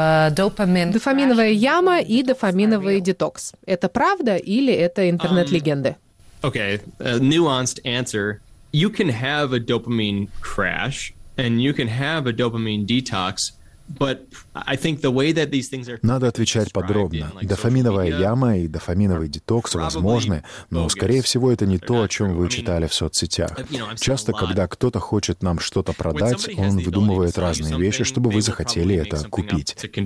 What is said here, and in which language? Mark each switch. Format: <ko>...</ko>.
<ru>Дофаминовая яма и дофаминовый детокс. Это правда или это интернет-легенды?</ru> <en>Okay, nuanced answer. You can have a dopamine crash, and you can have a dopamine detox. But I think the way that these things are...</en> <ru>Надо отвечать подробно. Дофаминовая яма и дофаминовый детокс возможны, но, скорее всего, это не то, о чем вы читали в соцсетях. Часто, когда кто-то хочет нам что-то продать, он выдумывает разные вещи, чтобы вы захотели это купить.</ru>